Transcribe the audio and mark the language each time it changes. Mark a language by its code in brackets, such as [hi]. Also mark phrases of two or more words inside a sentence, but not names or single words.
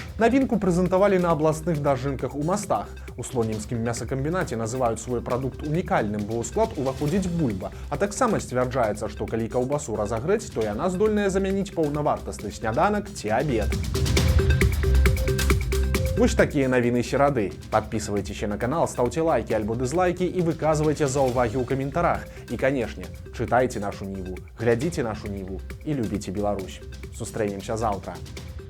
[be] Навінку прэзентавалі на абласных дажынках у Мастах. У слонімскім мясакамбінаце называюць свой прадукт унікальным, бо ў склад уваходзіць бульба. А таксама сцвярджаецца, што калі каўбасу разагрэць, то яна здольная замяніць паўнавартасны сняданак ці абед. Вось такія навіны серады. [ru] Подписывайтеся на канал, ставьте лайки альбо дизлайки и выказывайте [be] заўвагі ў каментарах. [ru] И, конечно, читайте нашу Ніву, глядите нашу Ніву и любите Беларусь. [be] Сустрэнемся завтра.